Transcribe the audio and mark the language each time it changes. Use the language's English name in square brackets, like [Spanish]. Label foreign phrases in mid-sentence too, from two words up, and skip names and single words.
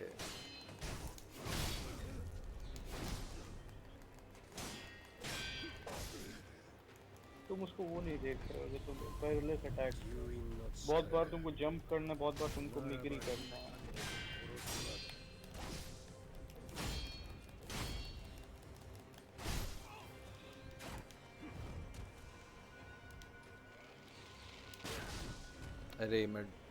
[Hindi] तुम उसको वो नहीं देख रहे हो जो तुम [English] perilous attack [Japanese] 誘引の [Hindi] बहुत [Japanese] 力 [Hindi] बार तुमको जंप करना है बहुत बार तुमको मिगरी करना है [Japanese] 殺すまで [Hindi] अरे मैं